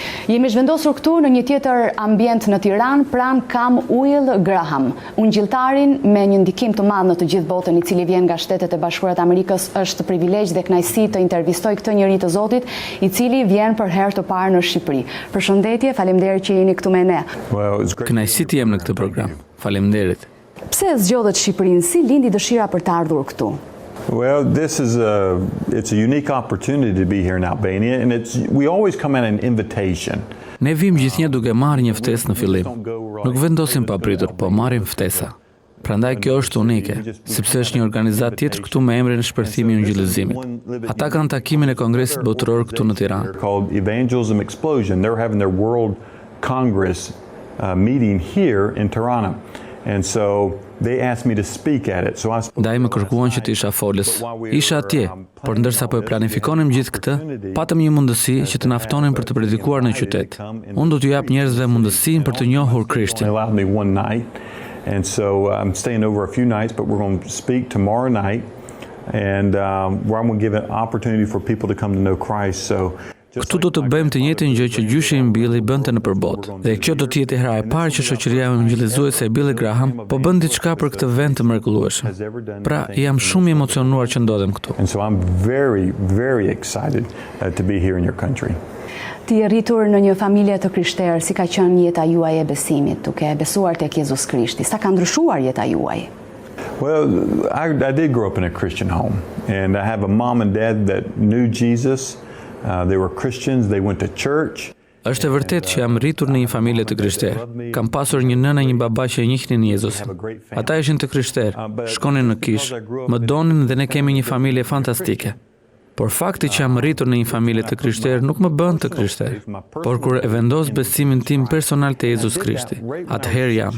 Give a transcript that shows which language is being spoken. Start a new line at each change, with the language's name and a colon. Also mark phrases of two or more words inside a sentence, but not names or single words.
Albanian: Jemi zhvendosur këtu në një tjetër ambient në Tiranë, pranë kam Will Graham, ungjilltarin me një ndikim të madh në të gjithë botën, i cili vjen nga Shtetet e Bashkuara të Amerikës. Është privilegj dhe kënaqësi të intervistoj këtë njerëz të Zotit, i cili vjen për herë të parë në Shqipëri. Përshëndetje, faleminderit që jeni këtu me ne. Kënaqësi të jem në këtë program. Faleminderit. Pse zgjodhet Shqipërinë? Si lindi dëshira për të ardhur këtu?
English: Well, it's a unique opportunity to be here in Albania, and we always come at an invitation.
Albanian: Ne vim gjithnjë duke marrë një ftesë në fillim. Nuk vendosim papritur, po marrim ftesa. Prandaj kjo është unike, sepse është një organizat tjetër këtu me emrin Shpërthimi i Ungjillizimit. Ata kanë takimin e Kongresit Botëror këtu në Tiranë.
English: Called Evangelism Explosion. They're having their World Congress meeting here in Tirana. And so they asked me to speak at it.
Albanian: Ndaj më kërkuan që të isha folës. Isha atje, por ndërsa po e planifikonim gjithë këtë, patëm një mundësi që të na ftonin për të predikuar në qytet. Unë do t'ju jap njerëzve mundësinë për të njohur Krishtin.
English: And so I'm staying over a few nights, but we're going to speak tomorrow night, and where I'm going to give an opportunity for people to come to know Christ. So
Albanian: këtu do të bëjmë të njëjtën gjë që gjyshi i mbylli bënte në përbot. Dhe kjo do të jetë hera e parë që shoqëria ungjillizuese e Billy Graham po bën diçka për këtë vend të mrekullueshëm. Pra, jam shumë i emocionuar që ndodhem këtu.
English: And so I'm very, very excited to be here in your country.
Albanian: Ti je rritur në një familje të krishterë, si ka qenë jeta juaj e besimit, duke besuar tek Jezus Krishti? Sa ka ndryshuar jeta juaj?
English: Well, I did grow up in a Christian home, and I have a mom and dad that knew Jesus. They were Christians, they went to church.
Albanian: Është e vërtetë që jam rritur në një familje të krishterë. Kam pasur një nënë e një baba që e njihnin Jezusin. Ata ishin të krishterë, shkonin në kishë, më donin dhe ne kemi një familje fantastike. Por fakti që jam rritur në një familje të krishterë nuk më bën të krishter. Por kur e vendos besimin tim personal te Jezus Krishti, atëherë jam.